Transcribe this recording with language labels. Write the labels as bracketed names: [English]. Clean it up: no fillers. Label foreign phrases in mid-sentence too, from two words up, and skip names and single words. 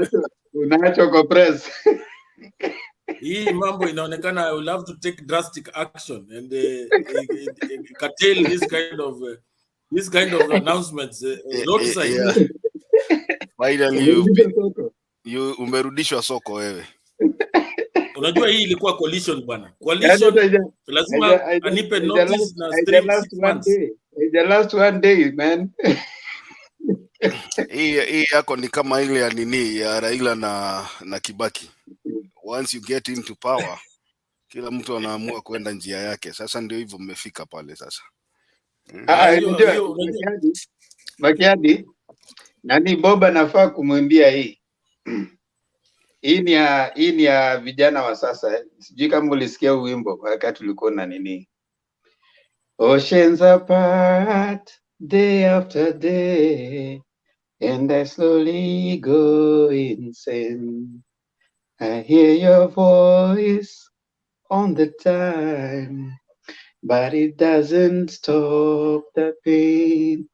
[Swahili] unaacho kwa press. Hii mambo inaonekana [English] I will have to take drastic action and curtail this kind of announcements. Yeah. Finally you [Swahili] umerudishwa soko wewe. Unajua hii ilikuwa coalition bwana. Coalition lazima anipe notice na [English] the last one day man. [Swahili] Hii yako ni kama ile ya nini ya Raila na Kibaki. [English] Once you get into power, [Swahili] kila mtu anaamua kwenda njia yake. Sasa ndio hivyo mmefika pale sasa. Makiadi, nani Boba nafaa kumwambia hii. Hii ni ya vijana wa sasa. Sijui kama ulisikia wimbo wakati ulikuwa na nini. [English] Oceans apart, day after day, and I slowly go insane. I hear your voice on the time, but it doesn't stop the pain.